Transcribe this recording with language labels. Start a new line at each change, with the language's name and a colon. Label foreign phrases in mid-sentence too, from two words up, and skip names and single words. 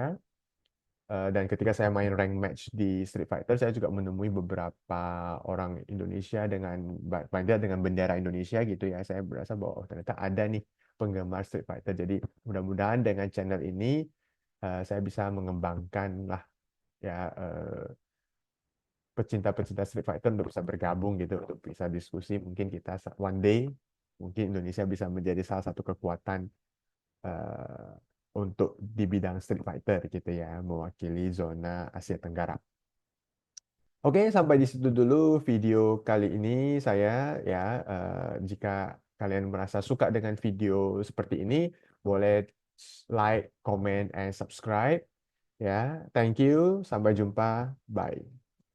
Indonesian: Dan ketika saya main rank match di Street Fighter, saya juga menemui beberapa orang Indonesia paling tidak dengan bendera Indonesia gitu ya. Saya berasa bahwa oh, ternyata ada nih penggemar Street Fighter. Jadi mudah-mudahan dengan channel ini saya bisa mengembangkan lah ya pecinta-pecinta Street Fighter untuk bisa bergabung gitu, untuk bisa diskusi. Mungkin kita
English: one day
Indonesian: mungkin Indonesia bisa menjadi salah satu kekuatan eh, untuk di bidang Street Fighter gitu ya, mewakili zona Asia Tenggara. Oke, sampai di situ dulu video kali ini saya ya. Jika kalian merasa suka dengan video seperti ini, boleh
English: like, comment, and subscribe
Indonesian: ya.
English: Thank you,
Indonesian: sampai jumpa, bye.